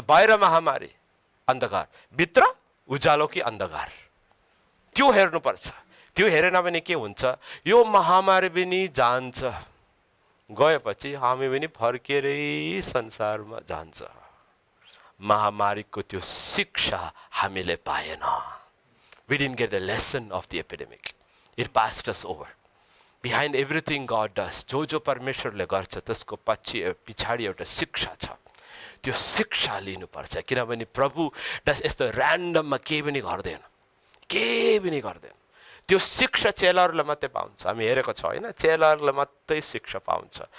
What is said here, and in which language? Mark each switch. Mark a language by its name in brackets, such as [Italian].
[Nepali] बाहिर महामारी अन्धकार, भित्र उज्यालो कि अन्धकार, त्यो हेर्नुपर्छ। त्यो हेरेन भने के हुन्छ? यो महामारी पनि जान्छ, गएपछि हामी पनि फर्केरै संसारमा जान्छ। महामारीको त्यो शिक्षा हामीले पाएन। [English] We didn't get the lesson of the epidemic. It passed us over. Behind everything God does, [Nepali] जो परमेश्वरले गर्छ त्यसको पछाडि एउटा शिक्षा छ। त्यो शिक्षा लिनुपर्छ, किनभने प्रभु यस्तो ऱ्यान्डममा केही पनि गर्दैन, केही पनि गर्दैन। त्यो शिक्षा चेलाहरूलाई मात्रै पाउँछ। हामी हेरेको छ होइन, चेलाहरूलाई मात्रै शिक्षा पाउँछ।